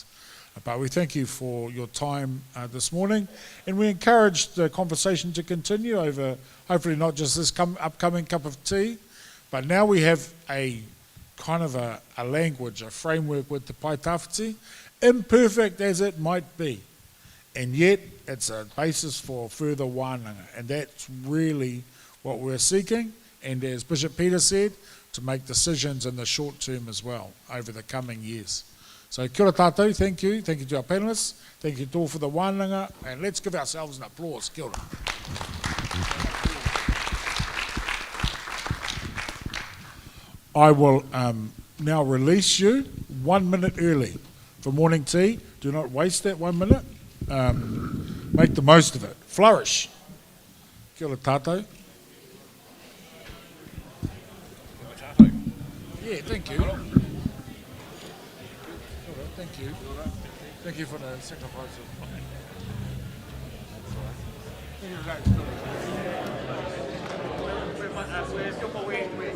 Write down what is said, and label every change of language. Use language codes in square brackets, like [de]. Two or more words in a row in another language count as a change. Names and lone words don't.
[en] But we thank you for your time this morning, and we encourage the conversation to continue over hopefully not just this upcoming cup of tea, but now we have a kind of a language, a framework with the Paitawhiti, imperfect as it might be, and yet it's a basis for further wānanga, and that's really what we're seeking, and as Bishop Peter said, to make decisions in the short term as well over the coming years. [mi] So kia ora tātou, [en] thank you to our panellists, thank you to all for the wānanga, and let's give ourselves an applause. [mi] Kia ora. [en] I will now release you 1 minute early for morning tea. Do not waste that 1 minute. Make the most of it. Flourish. [mi] Kia ora tātou. [en] Yeah, thank you. Thank you. Thank you for the sacrifice of... Thank you very much.